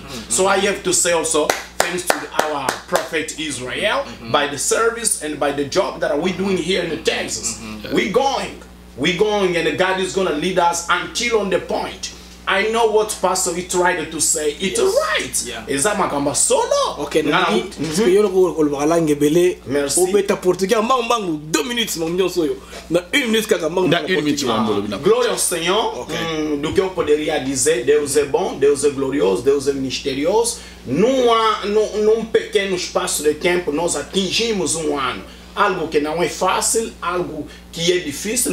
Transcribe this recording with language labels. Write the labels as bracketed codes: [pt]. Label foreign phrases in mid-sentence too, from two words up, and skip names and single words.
[en] So I have to say also thanks to our prophet Israel by the service and by the job that we're doing here in Texas. We're going, and God is going to lead us until on the point. I know what Pastor is trying to say. It's right. Is that Makamba solo? Okay, now merci. [pt] Glória ao Senhor. Do que eu poderia dizer, Deus é bom, Deus é glorioso, Deus é misterioso. Num pequeno espaço de tempo, nós atingimos um ano. Algo que não é fácil, algo que é difícil.